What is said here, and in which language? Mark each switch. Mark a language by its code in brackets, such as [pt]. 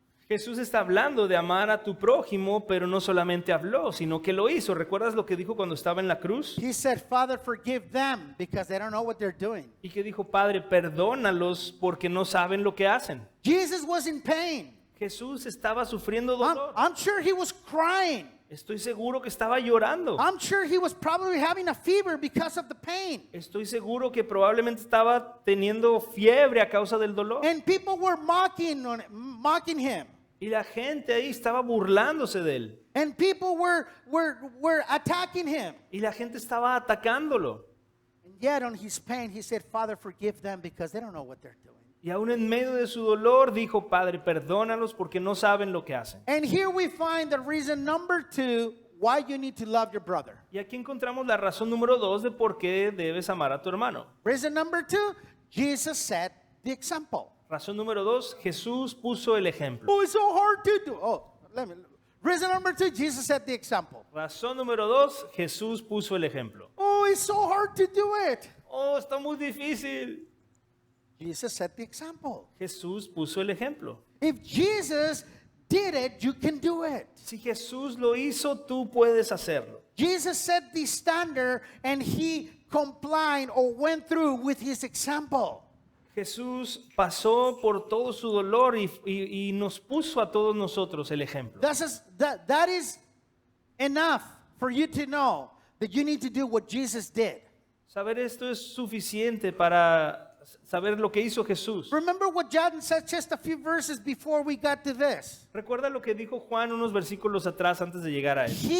[es] Jesús está hablando de amar a tu prójimo, pero no solamente habló, sino que lo hizo. ¿Recuerdas lo que dijo cuando estaba en la cruz? [en] He said, Father, forgive them because they don't know what they're doing. [es] Y que dijo, Padre, perdónalos porque no saben lo que hacen. [en] Jesus was in pain. [es] Jesús estaba sufriendo dolor. [en] I'm sure he was crying. [es] Estoy seguro que estaba llorando. [en] I'm sure he was probably having a fever because of the pain. [es] Estoy seguro que probablemente estaba teniendo fiebre a causa del dolor. [en] And people were mocking him. [es] Y la gente ahí estaba burlándose de él. [en] And people were attacking him. [es] Y la gente estaba atacándolo. [en] And yet on his pain, he said, Father, forgive them because they don't know what they're doing. [es] Y aún en medio de su dolor dijo, Padre, perdónalos porque no saben lo que hacen. [en] And here we find the reason number 2 why you need to love your brother. [es] Y aquí encontramos la razón número 2 de por qué debes amar a tu hermano. [en] Reason number 2, Jesus set the example. [es] Razón número 2, Jesús puso el ejemplo. [en] Oh, it's so hard to do. Reason number 2, Jesus set the example. [es] Razón número 2, Jesús puso el ejemplo. [en] Oh, it's so hard to do it. [es] Oh, está muy difícil. [en] Jesus set the example. [es] Jesús puso el ejemplo. [en] If Jesus did it, you can do it. [es] Si Jesús lo hizo, tú puedes hacerlo. [en] Jesus set the standard and he complied or went through with his example. [es] Jesús pasó por todo su dolor y nos puso a todos nosotros el ejemplo. [en] That is enough for you to know that you need to do what Jesus did. [es] Saber esto es suficiente para saber lo que hizo Jesús. [en] Remember what John said just a few verses before we got to this. [es] Recuerda lo que dijo Juan unos versículos atrás antes de llegar a él.